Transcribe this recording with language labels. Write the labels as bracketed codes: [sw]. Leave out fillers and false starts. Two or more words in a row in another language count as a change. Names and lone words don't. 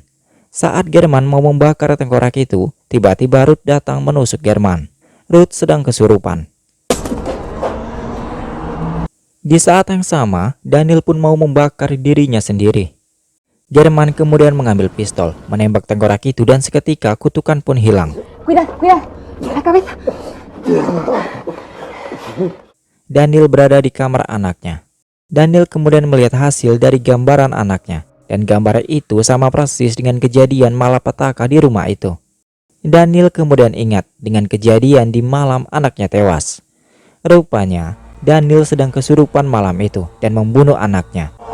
[id] Saat German mau membakar tengkorak itu, tiba-tiba Ruth datang menusuk German. Ruth sedang kesurupan. Di saat yang sama, Daniel pun mau membakar dirinya sendiri. German kemudian mengambil pistol, menembak tengkorak itu dan seketika kutukan pun hilang. [es] Cuidado, cuidado. La cabeza. [id] Daniel berada di kamar anaknya. Daniel kemudian melihat hasil dari gambaran anaknya. Dan gambar itu sama persis dengan kejadian malapetaka di rumah itu. Daniel kemudian ingat dengan kejadian di malam anaknya tewas. Rupanya, Daniel sedang kesurupan malam itu dan membunuh anaknya.